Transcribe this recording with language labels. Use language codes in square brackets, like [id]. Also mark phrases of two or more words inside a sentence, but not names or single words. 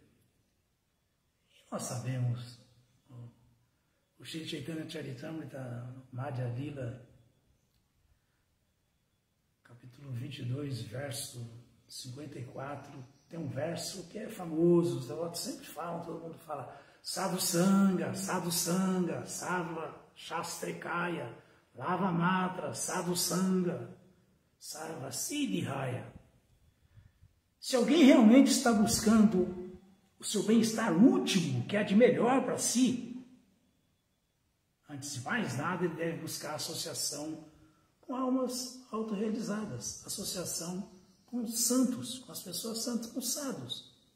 [pt] E nós sabemos, o Shri Chaitanya Charitamrita, Madhya Lila, capítulo capítulo 22, verso 54, tem um verso que é famoso, os devotos sempre falam, todo mundo fala, [bn] সাধু সঙ্গ, সর্ব শাস্ত্রে কয়, লব মাত্র, সাধু সঙ্গে, সর্ব সিদ্ধি হয়. [pt] Se alguém realmente está buscando o seu bem-estar último, que é de melhor para si, antes de mais nada, ele deve buscar associação com almas autorrealizadas, associação com os santos, com as pessoas santas, com os sadhus.